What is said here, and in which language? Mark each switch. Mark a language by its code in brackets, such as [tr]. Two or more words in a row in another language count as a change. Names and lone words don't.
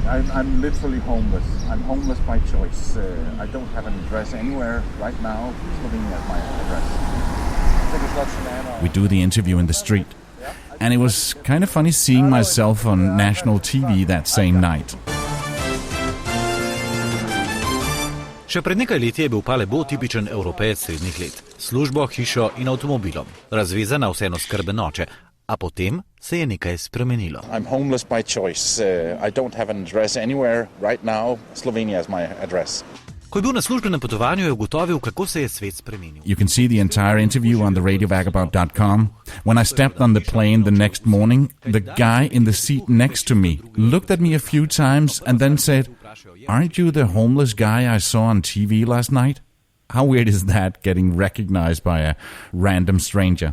[en] I'm literally homeless. I'm homeless by choice. I don't have an address anywhere right now. Slovenia is my address. We do the interview in the street, and it was kind of funny seeing myself on national TV that same night. [sl] Še pred nekaj leti je bil Palebo tipičen evropejec srednjih let. Službo, hišo in avtomobilom. Razvezan na vseeno skrben oče. A potem se je nekaj spremenilo. [en] I'm homeless by choice. I don't have an address anywhere right now. Slovenia is my address. [sl] Ko je bil na službenem potovanju, je ugotovil, kako se je svet spremenil. [en] You can see the entire interview on theradiovagabond.com. When I stepped on the plane the next morning, the guy in the seat next to me looked at me a few times and then said, "Aren't you the homeless guy I saw on TV last night?" How weird is that, getting recognized by a random stranger?